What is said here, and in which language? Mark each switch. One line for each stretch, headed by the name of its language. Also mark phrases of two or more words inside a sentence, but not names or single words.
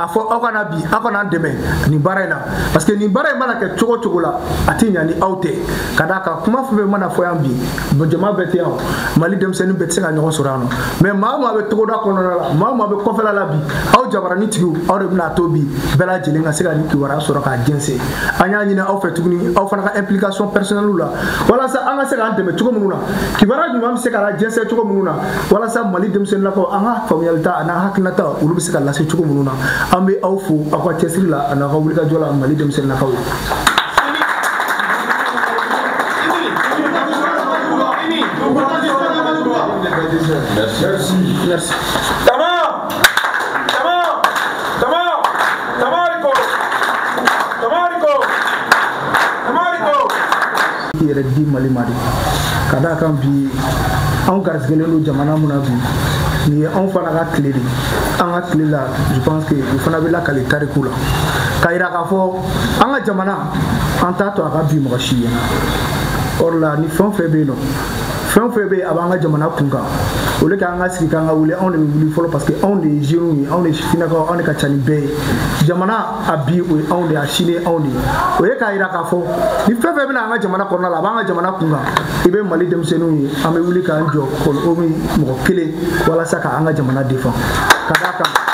Bambara: fɔ aw kana bi aw kana dɛmɛ nin baara in na
French: parce que
Bambara: nin baara in mana kɛ cogo cogo la a tɛ ɲa ni aw tɛ ka d'a kan kuma fɛn fɛn mana fɔ yan bi jama bɛɛ tɛ yan Mali denmisɛnnin bɛɛ tɛ se ka ɲɔgɔn sɔrɔ yan nɔ mais maa o maa bɛ togoda kɔnɔna la maa o maa bɛ kɔfɛla la bi aw jabaranitigiw aw de bɛna to bi bɛɛ lajɛlen ka se ka nin kibaruya sɔrɔ k'a jɛnsɛn an y'a ɲini aw fɛ tuguni aw fana ka
French: implication personnelle
Bambara: la walasa an ka se k'an dɛmɛ cogo minnu na kibaruya ɲuman bɛ se ka jɛnsɛn cogo minnu na walasa Mali denmisɛnninnakaw an ka faamuyalita a n'a hakilinata olu bɛ se ka lase cogo minnu na an bɛ aw fo aw ka cɛsiri la a n'a ka wulikajɔ la Mali denmisɛnninnakaw ye. Merci. Yɛrɛ di Mali ma de ka d'a kan bi anw garisigɛlen don jamana mun na bi nin ye anw fana ka tile de an ka tile la
French: je pense que
Bambara: o fana bɛ lakale tariku la ka yira k'a fɔ an ka jamana an t'a to a ka bi mɔgɔ si ye or la ni fɛn fɛn bɛ yen nɔ fɛn o fɛn bɛ yen a b'an ka jamana kun kan o de k'an ka sigi k'an ka wuli anw de bɛ wuli fɔlɔ
French: parce que
Bambara: anw de ye jeunes ye anw de ye sifinnakaw anw de ka ca ni bɛɛ ye jamana a bi o ye anw de ye a sini ye anw de ye o ye k'a yira k'a fɔ ni fɛn fɛn bɛna an ka jamana kɔnɔna la a b'an ka jamana kun kan i bɛ Mali denmisɛnninw ye an bɛ wuli k'an jɔ komi mɔgɔ kelen walasa k'an ka jamana défend ka d'a kan